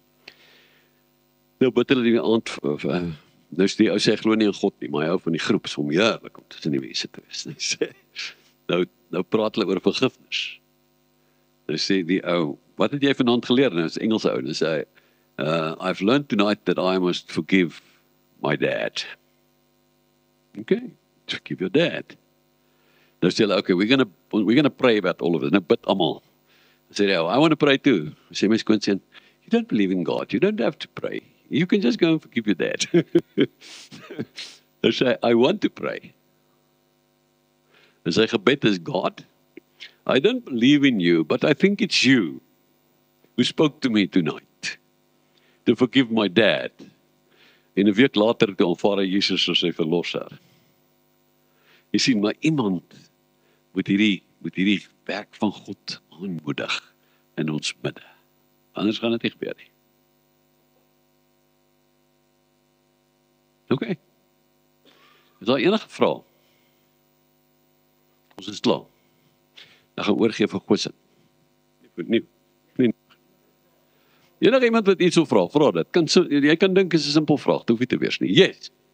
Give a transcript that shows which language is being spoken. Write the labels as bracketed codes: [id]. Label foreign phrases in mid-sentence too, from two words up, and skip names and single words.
[af] Nou bid hulle die aand, nou is die ou sê, glo nie in God nie, maar hy hou van die groep, is hom heerlik om tussen die mense te wees. Nou praat hulle oor vergifnis. Nou sê die ou, wat het jy vanaand geleer? Nou is Engelse ou, nou sê hy, [en] I've learned tonight that I must forgive my dad. Okay, forgive your dad. [af] Nou sê hulle, [en] okay, we're gonna pray about all of it. [af] Nou bid almal. Sê hy, [en] I want to pray too. [af] Sê my skoonseun, [en] you don't believe in God, you don't have to pray. You can just go and forgive your dad. [af] Hy sê, [en] I want to pray. [af] En sy gebed is, God, [en] I don't believe in you, but I think it's you who spoke to me tonight to forgive my dad. [af] En 'n week later toe aanvaar hy Jesus as sy verlosser. Jy sien, maar iemand moet hierdie werk van God aanmoedig in ons midde. Anders gaan dit nie gebeur nie. Okay. Is daar enige vrae? Ons is klaar. Dan gaan oorgee vir God se. Nie. Enige iemand wat iets wil vra dit. Jy kan dink is 'n simpel vraag, dit hoef nie te wees nie. Yes.